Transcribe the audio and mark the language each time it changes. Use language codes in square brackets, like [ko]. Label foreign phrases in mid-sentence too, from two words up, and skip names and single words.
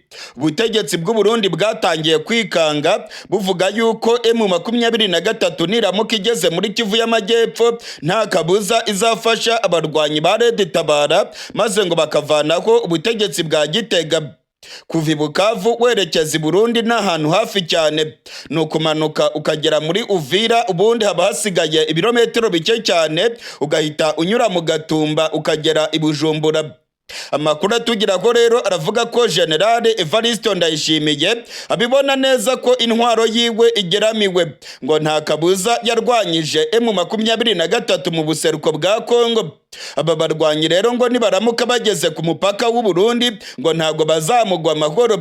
[rw] Ubutegetsi bw'u Burundi bwatangiye kwikanga buvuga yuko M23 niramuka igeze muri Kivu y'Amajyepfo nta kabuza izafasha abarwanyi ba Red Tabara maze ngo bakavanaho ubutegetsi bwa Gitega. Kuva i Bukavu werekeza i Burundi ni ahantu hafi cyane, ni ukumanuka ukagera muri Uvira, ubundi haba hasigaye ibirometero bike cyane ugahita unyura mu Gatumba ukagera i Bujumbura. Amakuru atugeraho rero aravuga ko General Evariste Ndayishimiye abibona neza ko intwaro yiwe igeramiwe, ngo nta kabuza yarwanyije M23 mu buseruko bwa Kongo. Aba barwanyi rero ngo nibaramuka bageze ku mupaka w'u Burundi ngo ntago bazamugwa amahoro.